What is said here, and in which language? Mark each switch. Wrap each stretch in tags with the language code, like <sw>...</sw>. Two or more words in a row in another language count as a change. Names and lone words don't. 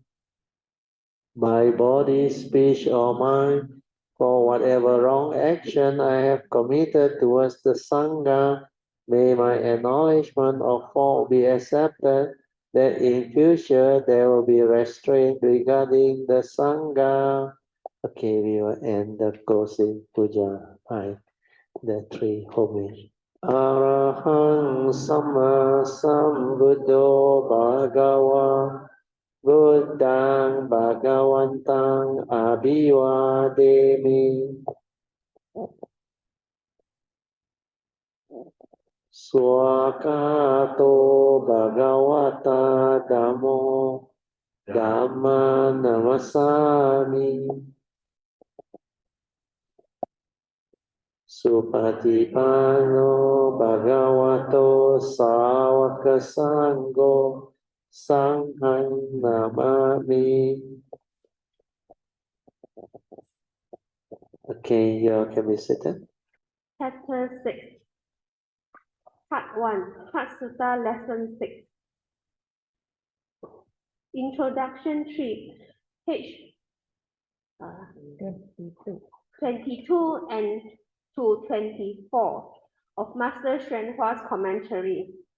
<en>By body, speech, or mind, for whatever wrong action I have committed towards the Sangha, may my acknowledgement of fault be accepted, that in future there will be restraint regarding the Sangha. Okay, we will end the closing puja by the three homage.</en> <pi>Arahang Sama Sambuddho Bhagava Buddhang Bhagavantang Abhivademi Swakato Bhagavata Dhammo Dhamma Namasami Supatipano Bhagavato Sāvaka Sangho Sanghang Namami.</pi> <en>Okay, you can be seated. Chapter 6, Part 1, Heart Sutta, Lesson 6. Introduction 3, page 22 and to 24 of Master Xuan Hua's commentary.</en>